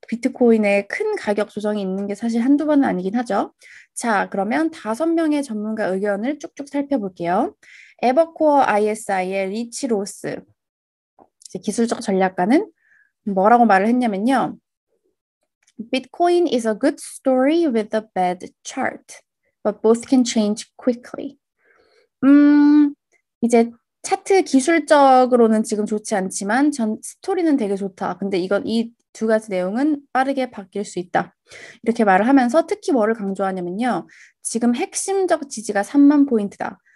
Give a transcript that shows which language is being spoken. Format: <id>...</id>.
<ko>비트코인에 큰 가격 조정이 있는 게 사실 한두 번은 아니긴 하죠. 자, 그러면 5명의 전문가 의견을 쭉쭉 살펴볼게요. 에버코어 ISI의 리치 로스, 기술적 전략가는 뭐라고 말을 했냐면요.</ko> <en>Bitcoin is a good story with a bad chart, but both can change quickly.</en> <ko>이제 차트 기술적으로는 지금 좋지 않지만 스토리는 되게 좋다. 근데 이 두 가지 내용은 빠르게 바뀔 수 있다. 이렇게 말을 하면서 특히 뭐를 강조하냐면요. 지금 핵심적 지지가 3만 포인트다.</ko>